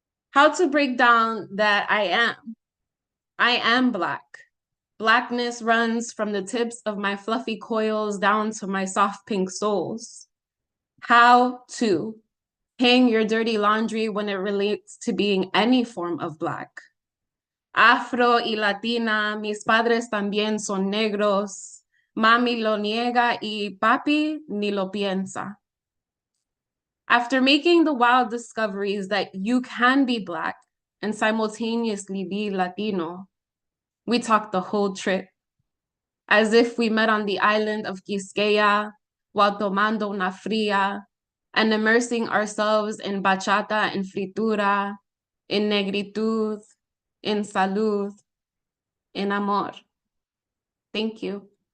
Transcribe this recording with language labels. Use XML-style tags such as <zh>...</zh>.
<en>How to break down that I am Black. Blackness runs from the tips of my fluffy coils down to my soft pink soles. How to hang your dirty laundry when it relates to being any form of Black.</en> <es>Afro y Latina, mis padres también son negros. Mami lo niega y papi ni lo piensa.</es> <en>After making the wild discoveries that you can be Black and simultaneously be Latino, we talked the whole trip, as if we met on the island of Quisqueya while</en> <es>tomando una fría</es> <en>and immersing ourselves in bachata and fritura, in negritud, in salud, in amor. Thank you.</en>